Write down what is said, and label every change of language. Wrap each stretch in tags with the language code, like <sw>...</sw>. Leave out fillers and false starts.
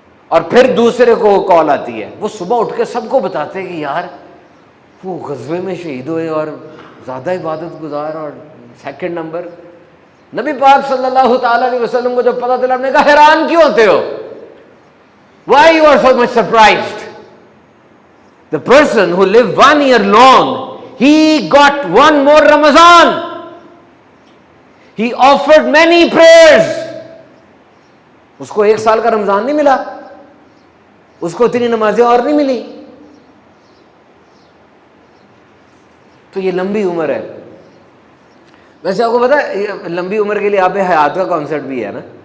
<ur>اور پھر دوسرے کو کال آتی ہے، وہ صبح اٹھ کے سب کو بتاتے ہیں کہ یار وہ غزوے میں شہید ہوئے اور زیادہ عبادت گزار اور سیکنڈ نمبر۔ نبی پاک صلی اللہ تعالی علیہ وسلم کو جب پتا چلا، نے کہا حیران کیوں ہوتے ہو؟</ur> <en>Why you are so much surprised? The person who lived 1 year long, he got one more Ramadan. He offered many prayers.</en> <ur>اس کو 1 سال کا رمضان نہیں ملا، اس کو اتنی نمازیں اور نہیں ملی۔ تو یہ لمبی عمر ہے۔ ویسے آپ کو پتا ہے لمبی عمر کے لیے آب حیات کا کانسیپٹ بھی ہے نا،</ur>